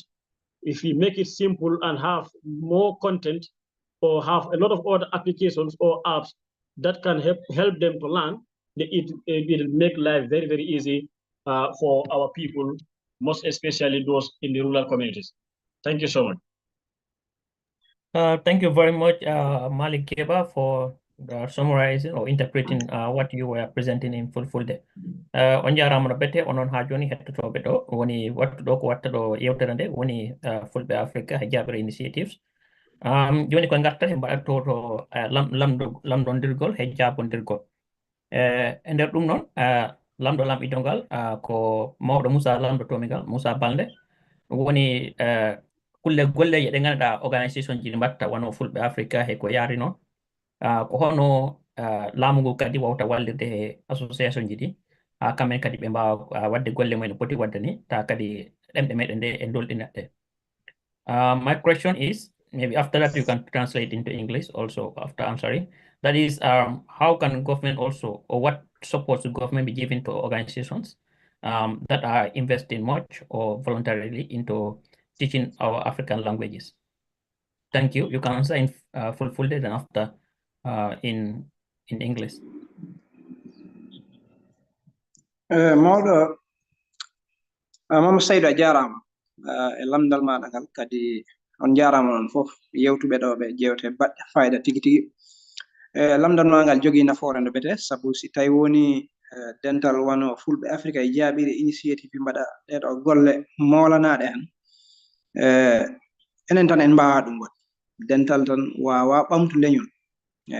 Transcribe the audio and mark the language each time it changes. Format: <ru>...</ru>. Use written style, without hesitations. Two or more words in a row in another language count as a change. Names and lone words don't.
<en>If we make it simple and have more content or have a lot of other applications or apps that can help them to learn, it will make life very, very easy for our people, most especially those in the rural communities. Thank you so much. Thank you very much, Malik Keba, for summarizing or interpreting what you were presenting in Fulfulde.</en> <ff>On jaramano bete onon ha joni hettotoɓe ɗo woni wattuɗo ko wattaɗo yewterande woni Fulɓe Africa Jabre initiatives. Joni ko garta he mbaɗatto to lamɗondirgol he jabondirgol. E nder ɗum noon lamɗo lamɓitongal ko mawɗo Moussa lamɗotomigal Moussa Balde woni kulle golleje ɗe ganduɗa organisation ji ɗi mbatta wano Fulɓe Africa he ko yaari noon ko hono laamu ngu kadi wawta wallirde he association ji ɗi ha kamen kadi ɓe mbawa wadde golle mumen poti wadde ni ta kadi ɗemɗe meɗen nde e dolɗinatɗe.</ff> <en>My question is, maybe after that you can translate into English also after answering. That is, how can government also, or what support should government be giving to organizations that are investing much or voluntarily into teaching our African languages? Thank you. You can answer in full and after in English.</en> <ff>Mawɗo Mama Saydou a jarama e lamdal maɗa ngal kadi on jarama noon fof yewtuɓe ɗo ɓe jewte baɗɗe fayida tigi tigi. Lamdal ma ngal jogui nafoore no bete sabu si tawi woni dental wano Fulɓe Africa e jaaɓiri initiative mbaɗa ɗeɗo golle molanaɗe han enen tan en mbawa ɗum waɗ dental tan wawa ɓamtu leñol eyyi</ff>